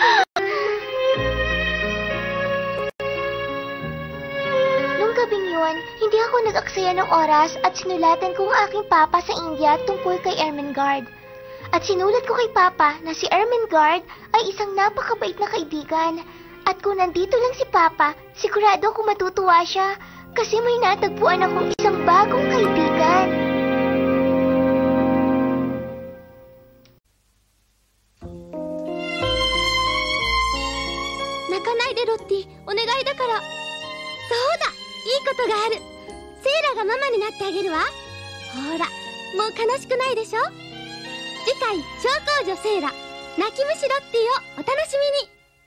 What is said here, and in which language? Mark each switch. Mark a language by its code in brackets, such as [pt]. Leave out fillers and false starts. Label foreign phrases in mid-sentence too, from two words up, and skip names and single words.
[tl] Nung gabing yun, hindi ako nag-aksaya ng oras at sinulatan ko ang aking papa sa India tungkol kay Ermengarde. At sinulat ko kay Papa na si Ermengarde ay isang napakabait na kaibigan. At kung nandito lang si Papa, sigurado akong matutuwa siya kasi may natagpuan akong isang bagong kaibigan. [ja] 泣かないでロッティ、お願いだから。そうだ、いいことがある。セイラがママになってあげるわ。ほら、もう悲しくないでしょ。次回、小公女セイラ、泣き虫ロッティをお楽しみに。